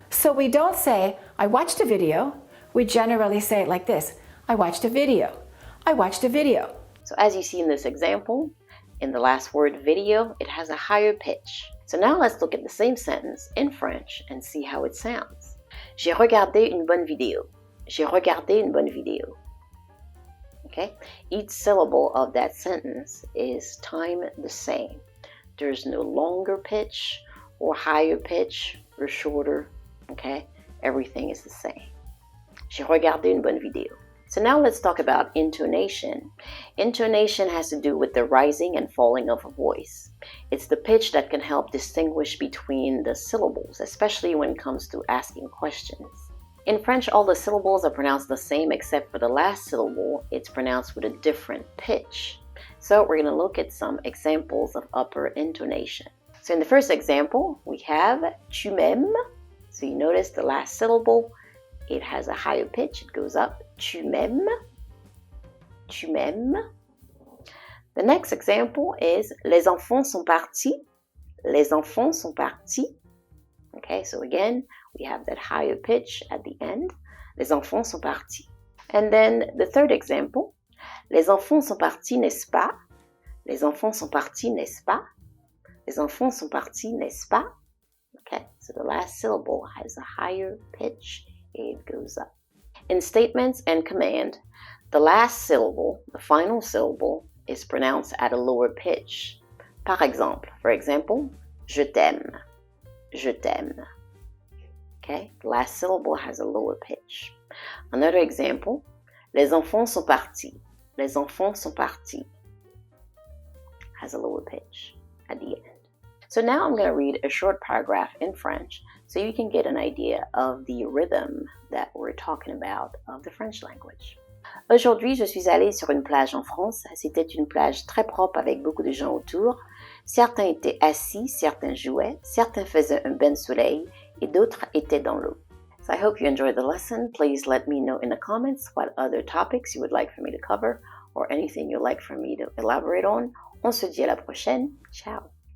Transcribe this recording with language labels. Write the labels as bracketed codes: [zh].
[en] So we don't say, I watched a video. We generally say it like this, I watched a video. I watched a video. So as you see in this example, in the last word video, it has a higher pitch. So now let's look at the same sentence in French and see how it sounds. [fr] J'ai regardé une bonne vidéo. J'ai regardé une bonne vidéo. [en] Okay? Each syllable of that sentence is timed the same. There's no longer pitch or higher pitch or shorter. Okay? Everything is the same. [fr] J'ai regardé une bonne vidéo. [en] So now let's talk about intonation. Intonation has to do with the rising and falling of a voice. It's the pitch that can help distinguish between the syllables, especially when it comes to asking questions. In French, all the syllables are pronounced the same except for the last syllable. It's pronounced with a different pitch. So we're going to look at some examples of upper intonation. So in the first example, we have [fr] tu m'aimes. [en] So you notice the last syllable, it has a higher pitch. It goes up. [fr] Tu m'aimes. Tu m'aimes. [en] The next example is [fr] les enfants sont partis. Les enfants sont partis. [en] Okay, so again, we have that higher pitch at the end. [fr] Les enfants sont partis. [en] And then the third example, [fr] les enfants sont partis, n'est-ce pas? Les enfants sont partis, n'est-ce pas? Les enfants sont partis, n'est-ce pas? [en] Okay, so the last syllable has a higher pitch. It goes up. In statements and command, the last syllable, the final syllable, is pronounced at a lower pitch. [fr] Par exemple, [en] for example, [fr] je t'aime. Je t'aime. [en] Okay, the last syllable has a lower pitch. Another example, [fr] les enfants sont partis. Les enfants sont partis. [en] Has a lower pitch at the end. So now I'm going to read a short paragraph in French so you can get an idea of the rhythm that we're talking about of the French language. [fr] Aujourd'hui, je suis allée sur une plage en France. C'était une plage très propre avec beaucoup de gens autour. Certains étaient assis, certains jouaient, certains faisaient un bain de soleil et d'autres étaient dans l'eau. [en] So I hope you enjoyed the lesson. Please let me know in the comments what other topics you would like for me to cover or anything you'd like for me to elaborate on. [fr] On se dit à la prochaine. [en] Ciao!